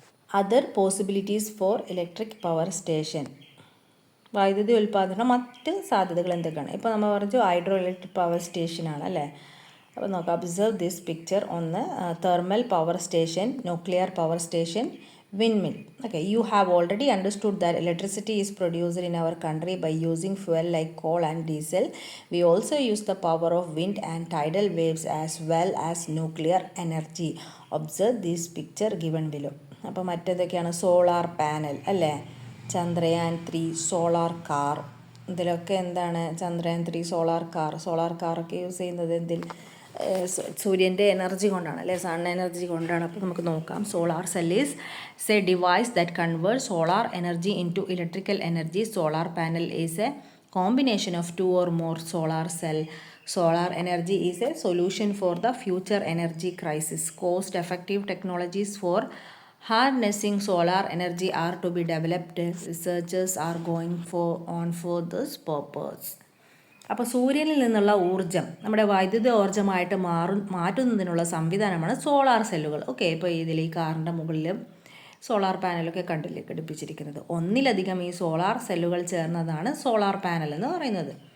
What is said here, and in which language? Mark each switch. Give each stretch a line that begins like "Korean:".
English: Other possibilities for electric power station.
Malayalam: വൈദ്യുതി ഉൽപ്പാദനം മറ്റ് സാധ്യതകൾ എന്തൊക്കെയാണ്? ഇപ്പോൾ നമ്മൾ പറഞ്ഞു ഹൈഡ്രോ ഇലക്ട്രിക് പവർ സ്റ്റേഷനാണ് അല്ലേ. അപ്പോൾ നോക്കാം.
English: Observe this picture. ഒന്ന് thermal power station, nuclear power station, windmill. Okay, you have already understood that electricity is produced in our country by using fuel like coal and diesel. We also use the power of wind and tidal waves as well as nuclear energy. Observe this picture given below.
Malayalam: അപ്പോൾ മറ്റേതൊക്കെയാണ്? Solar panel അല്ലേ, Chandrayaan 3 solar car. ഇതിലൊക്കെ എന്താണ്, Chandrayaan 3 solar കാറൊക്കെ use ചെയ്യുന്നത് എന്തിൽ? സൂര്യൻ്റെ energy കൊണ്ടാണ് അല്ലേ, സൺ എനർജി കൊണ്ടാണ്. അപ്പോൾ നമുക്ക് നോക്കാം.
English: Solar cell is a device that convert solar energy into electrical energy. Solar panel is a combination of 2 or more solar cell. Solar energy is a solution for the future energy crisis. Cost effective technologies for harnessing solar energy are to be developed. Researchers are going on for this purpose.
Malayalam: അപ്പോൾ സൂര്യനിൽ നിന്നുള്ള ഊർജ്ജം നമ്മുടെ വൈദ്യുത ഊർജ്ജമായിട്ട് മാറ്റുന്നതിനുള്ള സംവിധാനമാണ് solar സെല്ലുകൾ. Okay, ഇപ്പോൾ ഇതിൽ ഈ കാറിൻ്റെ മുകളിലും സോളാർ പാനലൊക്കെ കണ്ടില്ലേ ഘടിപ്പിച്ചിരിക്കുന്നത്. ഒന്നിലധികം ഈ സോളാർ സെല്ലുകൾ ചേർന്നതാണ് സോളാർ പാനൽ എന്ന് പറയുന്നത്.